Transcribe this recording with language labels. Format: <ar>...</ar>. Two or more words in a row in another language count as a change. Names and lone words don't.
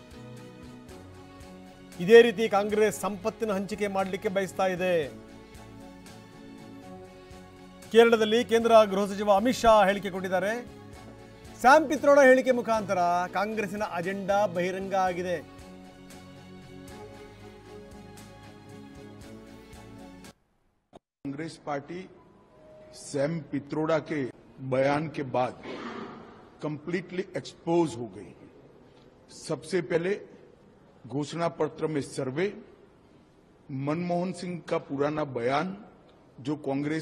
<kn>ಇದೇ ರೀತಿ ಕಾಂಗ್ರೆಸ್ ಸಂಪತ್ತಿನ ಹಂಚಿಕೆ ಮಾಡಲಿಕ್ಕೆ ಬಯಸ್ತಾ ಇದೆ. ಕೇರಳದಲ್ಲಿ ಕೇಂದ್ರ ಗೃಹ ಸಚಿವ ಅಮಿತ್ ಶಾ ಹೇಳಿಕೆ ಕೊಟ್ಟಿದ್ದಾರೆ. ಸ್ಯಾಮ್ ಪಿತ್ರೋಡ ಹೇಳಿಕೆ ಮುಖಾಂತರ ಕಾಂಗ್ರೆಸ್ಸಿನ ಅಜೆಂಡಾ ಬಹಿರಂಗ ಆಗಿದೆ.</kn> <hi>कांग्रेस पार्टी सैम पित्रोड़ा के बयान के बाद</hi> <en>completely expose</en> <hi>हो गई. सबसे पहले घोषणा पत्र में सर्वे, मनमोहन सिंह का पुराना बयान जो कांग्रेस</hi>